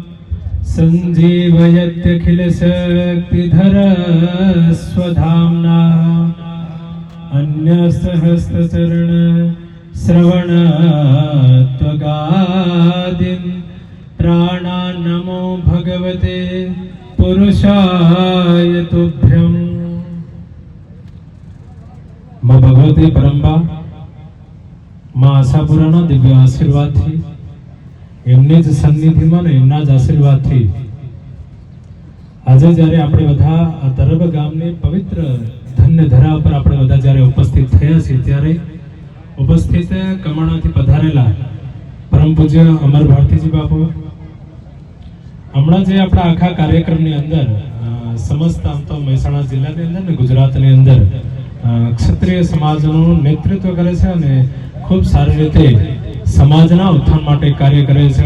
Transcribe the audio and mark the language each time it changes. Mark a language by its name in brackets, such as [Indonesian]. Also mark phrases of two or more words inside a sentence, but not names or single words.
[Sanskrit] सञ्जीवयत्यखिलशक्तिधर स्वधाम्ना अन्यसहस्रचरण श्रवणत्वगादीन् प्राणान्नमो भगवते पुरुषाय तुभ्यम्. [Gujarati] માં ભગવતી પરંબા માં આશાપુરાના દિવ્ય આશીર્વાદથી, એમની જ સન્નિધિમાં ને એમના જ આશીર્વાદથી આજે જ્યારે આપણે બધા આ તરબ ગામની પવિત્ર ધન્ય ધરા ઉપર આપણે બધા જ્યારે ઉપસ્થિત થયા છીએ, ત્યારે ઉપસ્થિત કમાણાથી પધારેલા પરમ પૂજ્ય અમર ભારતીજી બાપુ હમણાં જે આપણા આખા કાર્યક્રમની અંદર સમસ્ત આમ તો મહેસાણા જિલ્લાની અંદર ને ગુજરાતની અંદર ક્ષત્રિય સમાજનું નેતૃત્વ કરે છે અને ખૂબ સારી રીતે સમાજના ઉત્થાન માટે કાર્ય કરે છે.